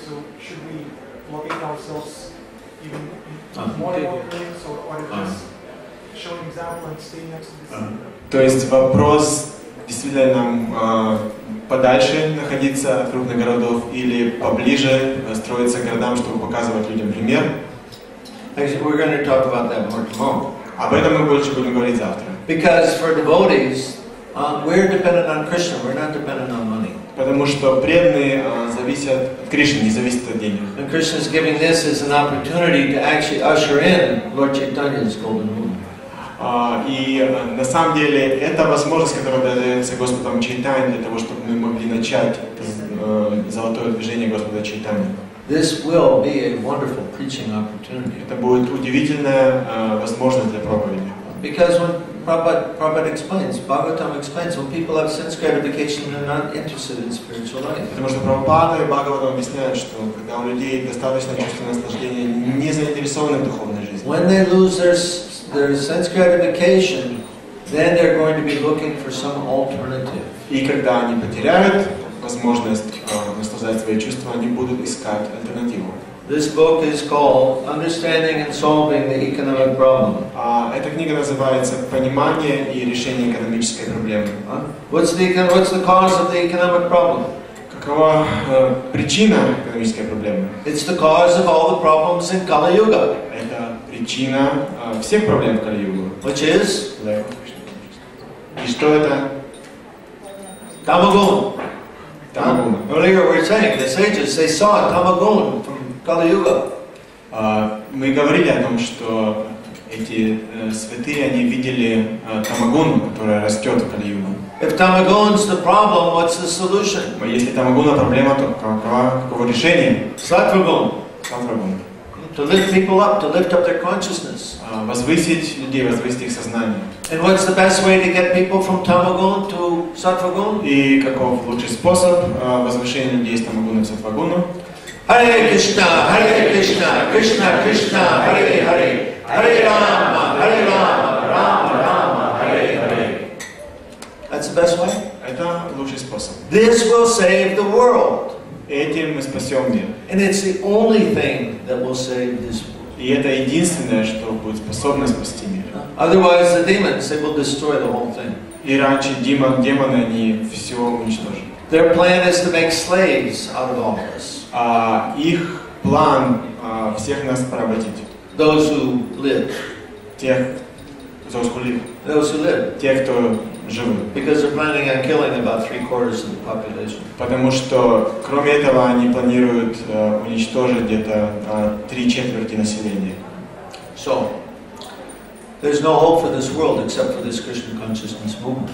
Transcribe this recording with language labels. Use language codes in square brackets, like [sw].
[en] So, should we locate ourselves even in more areas, or just show an example and stay next to the city? [ru] То есть вопрос, действительно нам подальше находиться от крупных городов или поближе строиться к городам, чтобы показывать людям пример? [en] Actually, we're going to talk about that more tomorrow. [ru] Об этом мы больше будем говорить завтра. [en] Because for devotees, we're dependent on Krishna. We're not dependent on money. [ru] Потому что преданные зависят от Кришны, не зависят от денег. [en] And Krishna is giving this as an opportunity to actually usher in Lord Chaitanya's golden moon. [ru] И на самом деле это возможность, которая дается Господом Чайтанье для того, чтобы мы могли начать золотое движение Господа Чайтаньи. [en] This will be a wonderful preaching opportunity. [ru] Это будет удивительная возможность для проповеди. [en] Because when Prabhupada explains, Bhagavatam explains, when people have sense gratification, they're not interested in spiritual life. [ru] Потому что Прабхупада и Бхагаватам объясняют, что когда у людей достаточно чувства наслаждения, не заинтересованы в духовной жизни. [en] When they lose their sense gratification, then they're going to be looking for some alternative. [ru] И когда они потеряют возможность наслаждать свои чувства, они будут искать альтернативу. [en] This book is called Understanding and Solving the Economic Problem. [ru] Эта книга называется «Понимание и решение экономической проблемы». [en] What's the cause of the economic problem? [ru] Какова причина экономической проблемы? [en] It's the cause of all the problems in Kali Yuga. [ru] Это причина всех проблем в Кали-югу. [en] Which is? [ru] И что это? [en] Tamagun. [ru] Тамагуна. [en] Earlier we were saying, the sages, they saw Tamagun from Kali Yuga. [ru] Мы говорили о том, что эти святые, они видели тамагуну, которая растет в Кали-югу. [en] If Tamagun's the problem, what's the solution? [ru] Если тамагуна проблема, то каково решение? [en] Sattvagun. [ru] Сатвагуна. [en] To lift people up, to lift up their consciousness. [ru] Возвысить людей, возвысить их сознание. [en] And what's the best way to get people from Tamagun to Sattvagun? [ru] И каков лучший способ возвышения людей с тамагуны в сатвагуну? [sa] Hare Krishna, Krishna Krishna, Hare Hare, Hare Rama, Rama Rama, Hare Hare. [en] That's the best way? [ru] Это лучший способ. [en] This will save the world. [ru] Этим мы спасем мир. [en] And it's the only thing that will save this world. [ru] И это единственное, что будет способно спасти мир. [en] Otherwise, the demons, they will destroy the whole thing. [ru] И раньше демоны, они все уничтожат. [en] Their plan is to make slaves out of all of us. [ru] Их план всех нас поработить. [en] Those who live. Those who live. [ru] Те, кто живут. [en] Because they're planning on killing about 3/4 of the population. [ru] Потому что, кроме этого, они планируют уничтожить где-то 3/4 населения. [en] So, There's no hope for this world except for this Krishna consciousness movement.